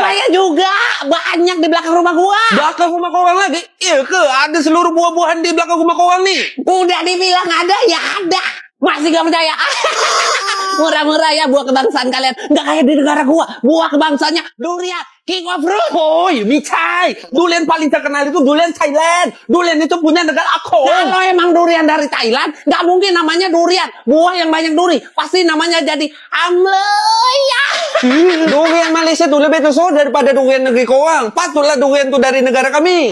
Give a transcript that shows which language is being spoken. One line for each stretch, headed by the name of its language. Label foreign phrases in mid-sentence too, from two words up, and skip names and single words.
Indonesian: Pepaya juga banyak di belakang rumah gua.
Malay: Belakang rumah korang lagi? Iya ke? Ada seluruh buah-buahan di belakang rumah korang nih?
Indonesian: Udah dibilang ada, ya ada. Masih gak percaya? Murah-murah ya buah kebangsaan kalian. Gak kayak di negara gua. Buah kebangsaannya durian.
English: King of Fruit
Thai: โอ้ยไม่ใช่
Indonesian: durian paling terkenal itu durian Thailand. Durian itu punya negara aku. Kalau emang durian dari Thailand, nggak mungkin namanya durian. Buah yang banyak duri, pasti namanya jadi amleya.
Malay: Durian Malaysia tuh lebih tusuk daripada durian negeri korang. Patutlah durian tuh dari negara kami.